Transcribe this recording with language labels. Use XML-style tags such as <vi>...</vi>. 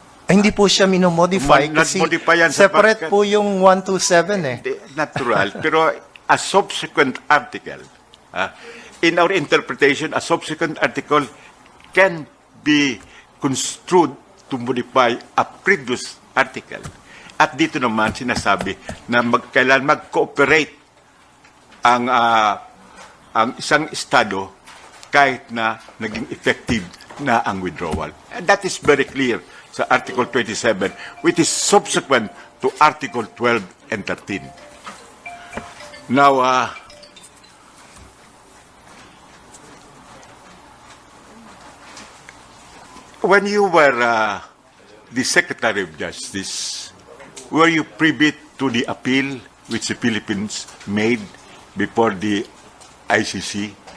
<tl>Hindi po siya minomodify kasi separate po yung 127 eh. Natural. Pero</tl> <en>a subsequent article, in our interpretation, a subsequent article can be construed to modify a previous article.</en> <tl>At dito naman sinasabi na kailan mag-cooperate ang isang estado kahit na naging effective na ang withdrawal.</tl> <en>And that is very clear</en> <tl>sa</tl> <en>Article 27, which is subsequent to Article 12 and 13. Now, when you were the Secretary of Justice, were you privy to the appeal which the Philippines made before the ICC?</en>